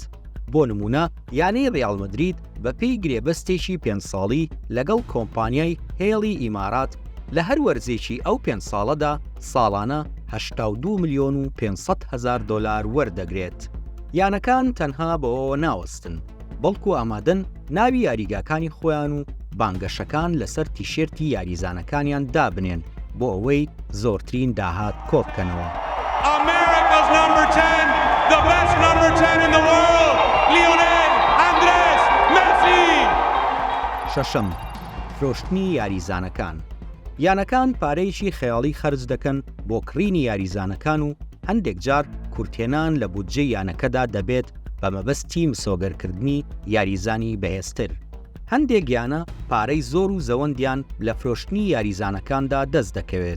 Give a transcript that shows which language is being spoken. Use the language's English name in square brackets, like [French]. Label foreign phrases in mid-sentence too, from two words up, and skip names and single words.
[Central Kurdish] بۆ نمونە یانەی ڕیال مەدرید بە پێی گرێبەستێکی 5 ساڵی لەگەڵ کۆمپانیای هێڵی ئیمارات لە هەر وەرزێکی ئەو 5 ساڵەدا ساڵانە 82 ملیۆن و 500 هزار دۆلار وەردەگرێت. یانەکان تەنها بەوە ناوەستن، بەڵکو ئامادەن ناوی یاریگاکانی خۆیان و بانگەشەکان لەسەر تیشێرتی یاریزانەکانیان دابنێن بۆ ئەوەی زۆرترین داهات کۆبکەنەوە. [English] America's number 10, the best number 10 in the world, Lionel Andrés Messi. [Central Kurdish] شەشەم، فرۆشتنی یاریزانەکان. یانەکان پارەیەکی خەیاڵی خەرج دەکەن بۆ کڕینی یاریزانەکان و هەندێک جار کورتێنان لە بودجەی یانەکەدا دەبێت بە مەبەستی مسۆگەرکردنی یاریزانی بەهێزتر. هەندێک یانە پارەی زۆر و زەوەندیان لە فرۆشتنی یاریزانەکاندا دەست دەکەوێت.